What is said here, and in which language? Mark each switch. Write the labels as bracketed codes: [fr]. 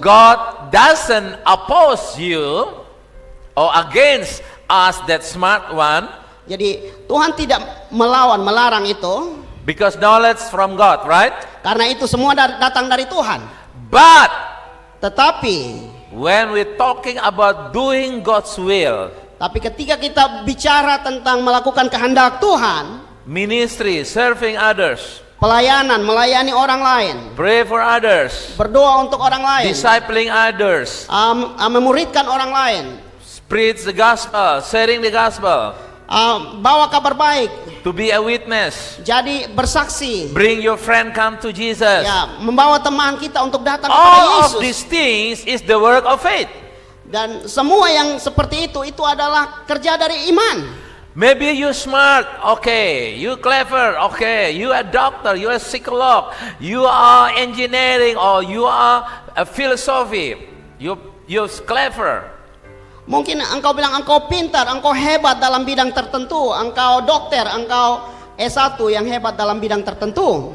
[en] God doesn't oppose you or against us that smart one. [id] Jadi Tuhan tidak melarang itu. [en] Because knowledge from God, right? [id] Karena itu semua datang dari Tuhan. [en] But [id] Tetapi [en] when we're talking about doing God's will, [id] ketika kita bicara tentang melakukan kehendak Tuhan, [en] ministry, serving others, [id] pelayanan, melayani orang lain, [en] pray for others, [id] berdoa untuk orang lain, [en] discipling others, [id] memuridkan orang lain, [en] preach the gospel, sharing the gospel, [id] bawa kabar baik, [en] to be a witness, [id] jadi bersaksi, [en] bring your friend come to Jesus. [id] ya, membawa teman kita untuk datang kepada [en] All [id] Yesus. [en] of these things is the work of faith. [id] Dan semua yang seperti itu adalah kerja dari iman. [en] Maybe you smart, okay, you clever, okay, you a doctor, you a psycholog, you are engineering, or you are a philosophy, you're clever. [id] Mungkin engkau bilang engkau pintar, engkau hebat dalam bidang tertentu, engkau dokter, engkau S1 yang hebat dalam bidang tertentu,